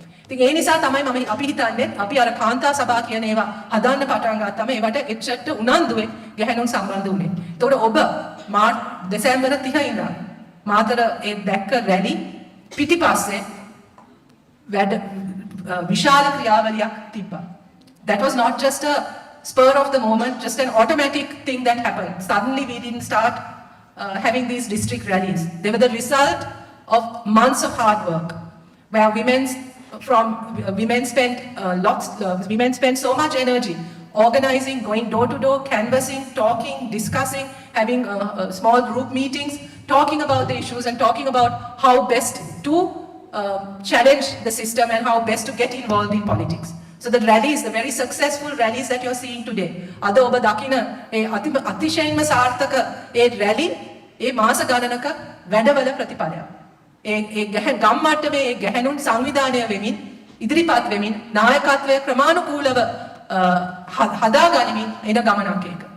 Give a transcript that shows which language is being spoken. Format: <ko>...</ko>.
<si>ඉතින් ඒ නිසා තමයි අපි හිතන්නේ අපි අර කාන්තා සභා කියන ඒවා හදන්න පටන් ගත්තම ඒවට එච්චට උනන්දුවේ ගැහණුන් සම්බන්ධ වුණේ. ඒතකොට ඔබ දෙසැම්බර් 30 ඉඳන් මාතර ඒ දැක්ක රැලි පිටිපස්සේ වැඩ විශාල ක්‍රියාවලියක් තිබ්බා.</si> <en>That was not just a spur of the moment, just an automatic thing that happened. Suddenly we didn't start having these district rallies. They were the result of months of hard work, where women's women spend women spend so much energy organizing, going door to door, canvassing, talking, discussing, having small group meetings, talking about the issues and talking about how best to challenge the system and how best to get involved in politics. So the rallies, the very successful rallies that you're seeing today,</en> <si>අද ඔබ දකින ඒ අතිශයින්ම සාර්ථක ඒ රැලි ඒ මාස ගණනක වැඩවල ප්‍රතිඵලයක්. ඒ ගම් මට්ටමේ ඒ ගැහැණුන් සංවිධානය වෙමින් ඉදිරිපත් වෙමින් නායකත්වය ක්‍රමානුකූලව හදා ගනිමින් එන ගමනක් ඒක.</si>